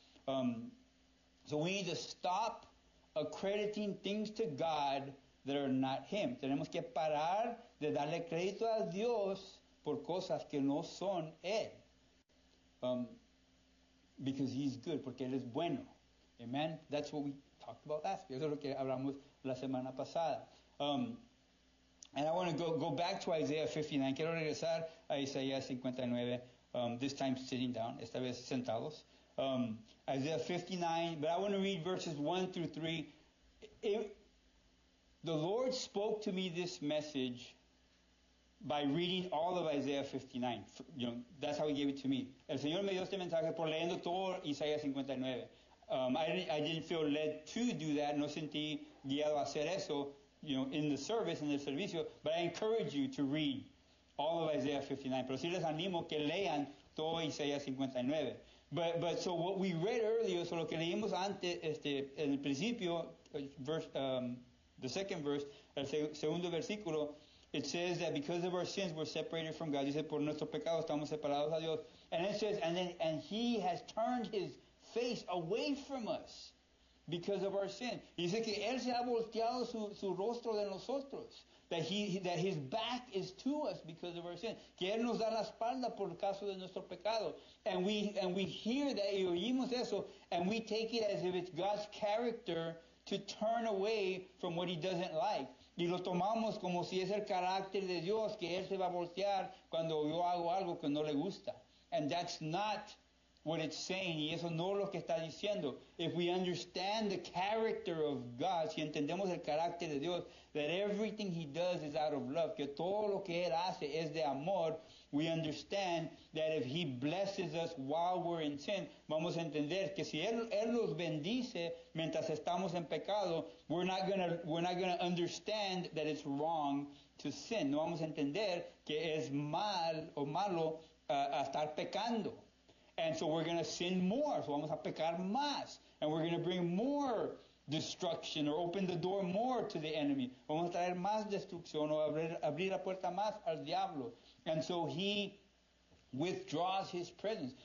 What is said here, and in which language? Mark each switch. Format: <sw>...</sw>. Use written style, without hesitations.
<en>So we need to stop accrediting things to God that are not Him.</en> <es>Tenemos que parar de darle crédito a Dios por cosas que no son Él.</es> <en>Because He's good,</en> <es>porque Él es bueno.</es> <en>Amen? That's what we talked about last week.</en> <es>Eso es lo que hablamos la semana pasada.</es> <en>And I want to go back to Isaiah 59.</en> <es>Quiero regresar a Isaías 59,</es> <en>this time sitting down,</en> <es>esta vez sentados.</es> <en>Isaiah 59, but I want to read verses 1 through 3. The Lord spoke to me this message by reading all of Isaiah 59. That's how He gave it to me.</en> <es>El Señor me dio este mensaje por leyendo todo Isaías 59.</es> <en>I didn't feel led to do that.</en> <es>No sentí guiado a hacer eso.</es> <en>In the service,</en> <es>en el servicio,</es> <en>but I encourage you to read all of Isaiah 59.</en> <es>Pero sí les animo que lean todo Isaías 59.</es> <en>But so what we read earlier,</en> <es>so lo que leímos antes, en el principio,</es> <en>the second verse,</en> <es>el segundo versículo,</es> <en>it says that because of our sins we're separated from God.</en> <es>Dice, por nuestro pecado estamos separados a Dios.</es> <en>And it says, and He has turned His face away from us because of our sin.</en> <es>Dice que Él se ha volteado su rostro de nosotros.</es> <en>That His back is to us because of our sin.</en> <es>Que Él nos da la espalda por caso de nuestro pecado.</es> <en>And we hear that,</en> <es>y oímos eso,</es> <en>and we take it as if it's God's character to turn away from what He doesn't like.</en> <es>Y lo tomamos como si es el carácter de Dios, que Él se va a voltear cuando yo hago algo que no le gusta.</es> <en>And that's not what it's saying,</en> <es>y eso no es lo que está diciendo.</es> <en>If we understand the character of God,</en> <es>si entendemos el carácter de Dios,</es> <en>that everything He does is out of love,</en> <es>que todo lo que Él hace es de amor,</es> <en>we understand that if He blesses us while we're in sin,</en> <es>vamos a entender que si Él nos bendice mientras estamos en pecado,</es> <en>we're not gonna understand that it's wrong to sin.</en> <es>No vamos a entender que es mal o malo a estar pecando.</es> <en>And so we're going to sin more.</en> <es>So vamos a pecar más.</es> <en>And we're going to bring more destruction or open the door more to the enemy.</en> <es>Vamos a traer más destrucción o abrir la puerta más al diablo.</es> <en>And so He withdraws His presence.</en>